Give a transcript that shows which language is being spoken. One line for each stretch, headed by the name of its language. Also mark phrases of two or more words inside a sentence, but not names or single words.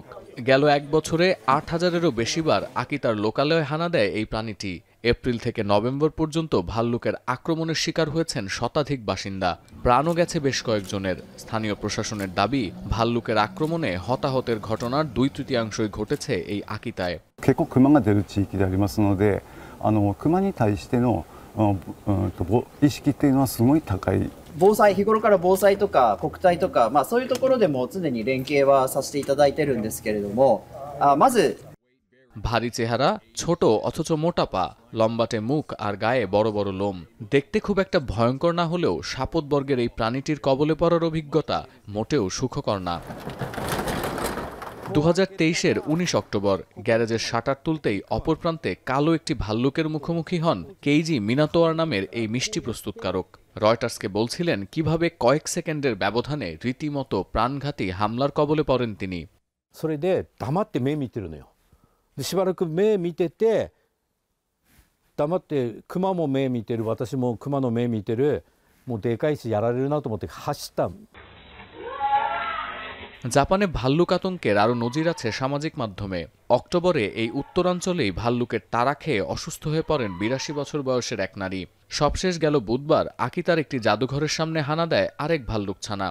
Bangla: গেল 1 বছরে 8,000-এরও বেশিবার আকিতার লোকালয়ে হানা দেয় এই প্রাণীটি। এপ্রিল থেকে নভেম্বর পর্যন্ত ভাল্লুকের আক্রমণের শিকার হয়েছেন শতাধিক বাসিন্দা। প্রাণও গেছে বেশ কয়েকজনের। স্থানীয় প্রশাসনের দাবি, ভাল্লুকের আক্রমণে হতাহতের ঘটনার 2/3 ঘটেছে এই আকিতায়।
Japanese: 結構熊が出る地域でありますので、熊に対しての意識っていうのはすごい高い。日頃から防災とか国体とか、そういうところでも常に連携はさせていただいてるんですけれども、まず
Bangla: ভারী চেহারা, ছোট অথচ মোটা পা, লম্বাটে মুখ আর গায়ে বড় বড় লোম। দেখতে খুব একটা ভয়ঙ্কর না হলেও সাপতবর্গের এই প্রাণীটির কবলে পড়ার অভিজ্ঞতা মোটেও সুখকর না। 2023-এর 19 অক্টোবর গ্যারেজের শাটার তুলতেই অপর প্রান্তে কালো একটি ভাল্লুকের মুখোমুখি হন কেইজি মিনাতোয়ার নামের এই মিষ্টি প্রস্তুতকারক। রয়টার্সকে বলছিলেন কিভাবে কয়েক সেকেন্ডের ব্যবধানে রীতিমতো প্রাণঘাতী হামলার কবলে পড়েন তিনি।
Japanese: それで黙って目見てるのよ。しばらく目見てて黙って熊も目見てる、私も熊の目見てる、もうでかいしやられるなと思って走った。
Bangla: জাপানে ভাল্লুক আতঙ্কের আরও নজির আছে সামাজিক মাধ্যমে। অক্টোবরে এই উত্তরাঞ্চলেই ভাল্লুকের তাড়া খেয়ে অসুস্থ হয়ে পড়েন 82 বছর বয়সের এক নারী। সবশেষ গেল বুধবার আকিতার একটি জাদুঘরের সামনে হানা দেয় আরেক ভাল্লুক ছানা।